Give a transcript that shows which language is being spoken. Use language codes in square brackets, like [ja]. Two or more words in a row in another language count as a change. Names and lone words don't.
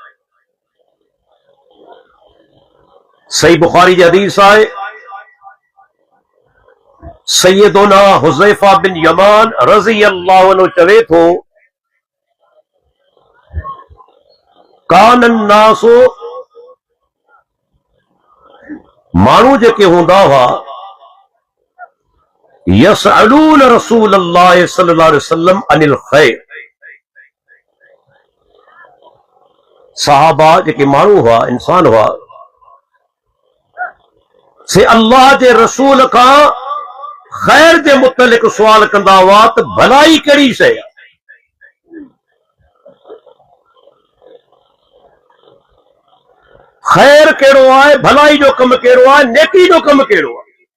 [sd] सही बुखारी जी हदीस आहे, सैयदुना हुज़ैफा बिन यमान [ar] رضي الله عنه [sd] चवे थो, [ar] كان الناس, [sd] माण्हू जेके हूंदा हुआ, [ar] يسألون رسول الله صلى الله عليه وسلم عن الخير. [sd] सहाबा जेके माण्हू हुआ, इंसान हुआ, से अल्लाह जे रसूल खां खैर जे मुतलिक सुवाल कंदा हुआ त भलाई कहिड़ी शइ आहे। खैर कहिड़ो आहे, भलाई जो कमु कहिड़ो आहे, नेकी जो कमु कहिड़ो आहे।